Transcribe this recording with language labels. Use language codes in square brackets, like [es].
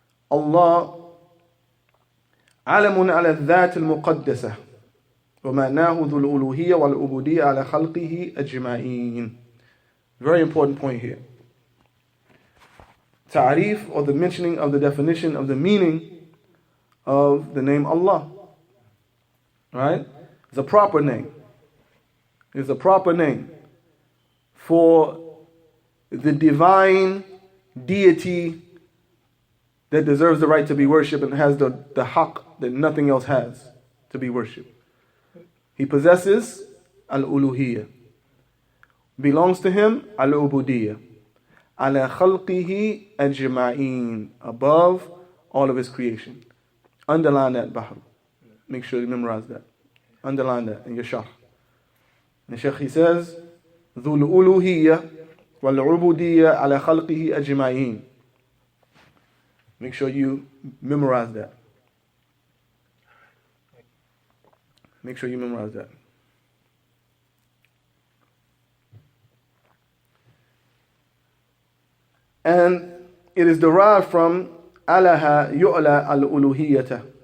[ar] Allah علم على الذات المقدسة ومعناه ذو الألوهية والعبودية على خلقه أجمعين. [en] Very important point here. Ta'rif, or the mentioning of the definition of the meaning of the name Allah. Right? It's a proper name. It's a proper name for the divine deity that deserves the right to be worshipped and has the haqq that nothing else has to be worshipped. He possesses al-uluhiyyah. Belongs to him al-ubudiyyah. Ala khalqihi ajma'een. Above all of his creation. Underline that, Bahr. Make sure you memorize that. Underline that in your sharh. And the Shaykh, he says, [ar] ذو الألوهية والعبودية على خلقه أجمعين. [en] Make sure you memorize that. Make sure you memorize that. And it is derived from alaha yu'la al-uluhiyyata.